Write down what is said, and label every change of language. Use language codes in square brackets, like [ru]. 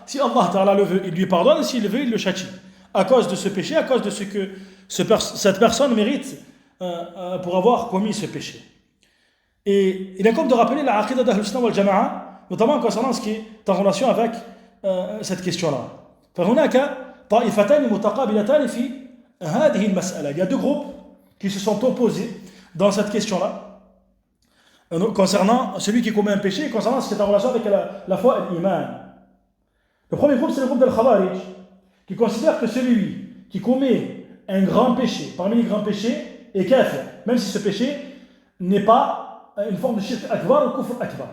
[fr] Si Allah ta'ala le veut, il lui pardonne, et s'il le veut, il le châtie à cause de ce péché, à cause de ce que cette personne mérite pour avoir commis ce péché. Et il incombe de rappeler la aqidah d'Ahl Sunnah wal Jama'a, notamment concernant ce qui est en relation avec cette question-là. [ar] فهناك طائفتان متقابلتان في هذه المسألة. [fr] Il y a deux groupes qui se sont opposés dans cette question-là, concernant celui qui commet un péché et concernant ce qui est en relation avec la foi et l'iman. Le premier groupe, c'est le groupe del Khawarij, qui considère que celui qui commet un grand péché, parmi les grands péchés, est kafir, même si ce péché n'est pas une forme de shirk akbar ou kufr akbar.